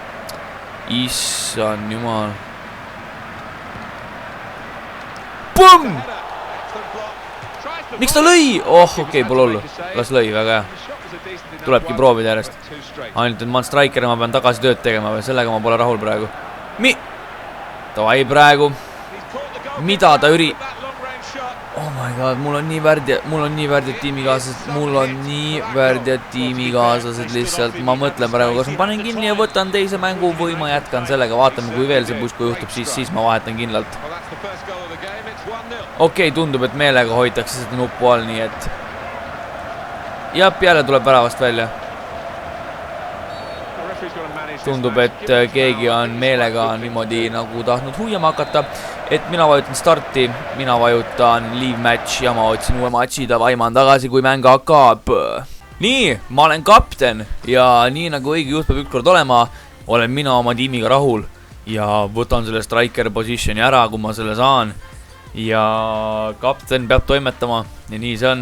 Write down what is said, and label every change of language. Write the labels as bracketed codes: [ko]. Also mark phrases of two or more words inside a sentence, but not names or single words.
[et] Issan jumal. Bumm! Miks ta lõi? Oh, okei, pole hullu. Las lõi, väga hea. Tulebki proovida järjest. Ainult, et ma olen striker ja ma pean tagasi tööd tegema või sellega ma pole rahul praegu. Tavai praegu. Mida ta [en] Oh my god, [et] mul on nii värdjad tiimikaaslased lihtsalt. Ma mõtlen praegu, kas ma panen kinni ja võtan teise mängu või ma jätkan sellega. Vaatame, kui veel see pusku juhtub, siis ma vahetan kindlalt. Okei, tundub, et meelega hoitakse seda nuppu all, nii et jah, jälle tuleb väravast välja. Tundub, et keegi on meelega niimoodi nagu tahtnud huiama hakata. Et mina vajutan starti, mina vajutan [en] leave match [et] ja ma otsin uue matchi, davai, ma olen tagasi, kui mäng hakkab. Nii, ma olen kapten ja nii nagu õige juht peab ükskord olema, olen mina oma tiimiga rahul ja võtan selle striker positioni ära, kui ma selle saan. Ja kapten peab toimetama ja nii see on.